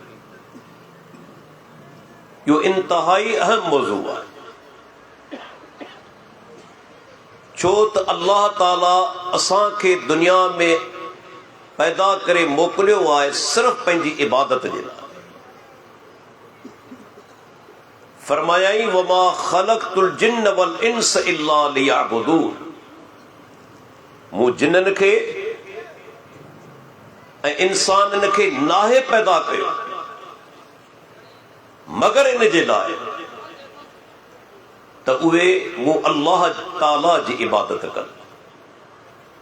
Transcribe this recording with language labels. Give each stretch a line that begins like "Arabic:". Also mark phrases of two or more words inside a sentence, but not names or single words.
Sindhi: इहो इंतहाई अहम मौज़ू आहे, छो त अल्लाह ताला असांखे दुनिया में पैदा करे मोकिलियो आहे सिर्फ़ पंहिंजी इबादत जे लाइ।
Arabic: فرمايائي وما خلقت الجن والإنس إلا ليعبدون,
Sindhi: मूं जिन्ननि खे ऐं इंसाननि खे नाहे पैदा कयो मगर इन जे लाइ त उहे मूं अल्लाह ताला जी इबादत कनि।